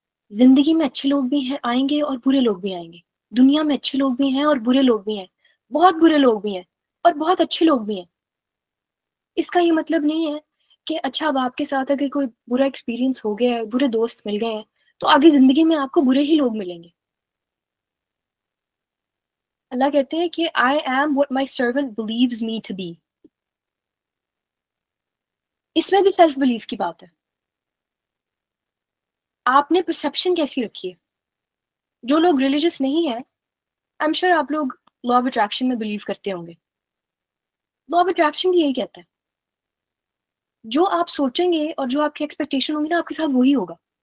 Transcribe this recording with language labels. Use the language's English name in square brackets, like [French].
[Urdu] زندگی میں اچھے لوگ بھی ہیں آئیں گے اور برے لوگ بھی آئیں گے. دنیا میں اچھے لوگ بھی ہیں اور برے لوگ بھی ہیں, بہت برے لوگ بھی ہیں اور بہت اچھے لوگ بھی ہیں. اس کا یہ مطلب نہیں ہے کہ اچھا اب آپ کے ساتھ اگر کوئی برا ایکسپیرینس ہو گیا ہے, برے دوست مل گئے ہیں, تو آگے زندگی میں آپ کو برے ہی لوگ ملیں گے. اللہ کہتے ہیں کہ [English] I am what my servant believes me to be. [Urdu] اس میں بھی سیلف بلیف کی بات ہے. آپ نے پرسیپشن کیسی رکھی ہے. جو لوگ ریلیجس نہیں ہیں, [English] I'm sure [Urdu] آپ لوگ لا آف اٹریکشن میں بلیو کرتے ہوں گے. لا آف اٹریکشن بھی یہی کہتا ہے, جو آپ سوچیں گے اور جو آپ کی ایکسپیکٹیشن ہوگی نا آپ کے ساتھ وہی ہوگا.